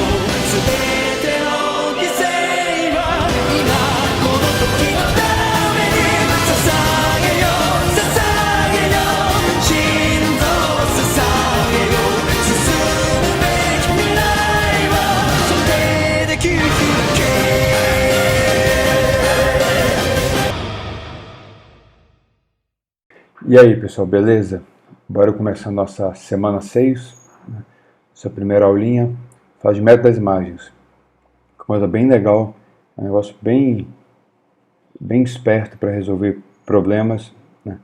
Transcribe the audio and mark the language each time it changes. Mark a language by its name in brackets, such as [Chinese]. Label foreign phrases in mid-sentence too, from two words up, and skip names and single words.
[Japanese] 全ての犠牲は今この時のために捧げよ捧げよ心臓を捧げよ。進むべき未来はそれで切り開け。 [Portuguese] E aí pessoal, beleza? Bora começar nossa semana 6, né? Essa primeira aulinha, fala de método das imagens. Coisa bem legal, um negócio bem esperto para resolver problemas, né?